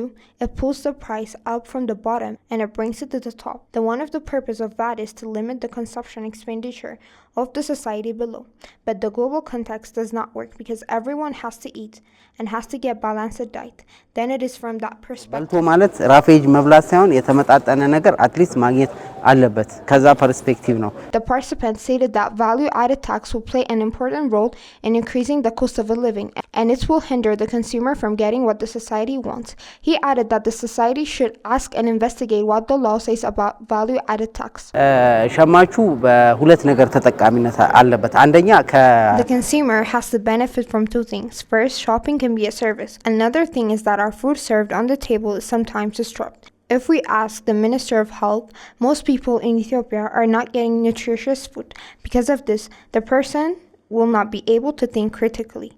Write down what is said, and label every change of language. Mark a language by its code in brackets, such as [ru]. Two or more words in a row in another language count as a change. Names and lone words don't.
[en] It pulls the price up from the bottom and it brings it to the top. The one of the purpose of that is to limit the consumption expenditure of the society below. But the global context does not work because everyone has to eat and has to get balanced diet. Then it is from that perspective. [am] ማለት ራፌጅ መብላት ሳይሆን የተመጣጠነ ነገር አትሊስት ማግኘት አለበት ከዛ ፐርስፔክቲቭ ነው [en] The participant stated that value-added tax will play an important role in increasing the cost of a living, and it will hinder the consumer from getting what the society wants. He added that the society should ask and investigate what the law says about value-added tax. [am] ሸማቹ በሁለት ነገር ተጠቃሚነት አለበት አንደኛ [en] The consumer has to benefit from two things. First, shopping can be a service. Another thing is that our food served on the table is sometimes disrupted. If we ask the Minister of Health, most people in Ethiopia are not getting nutritious food. Because of this, the person will not be able to think critically.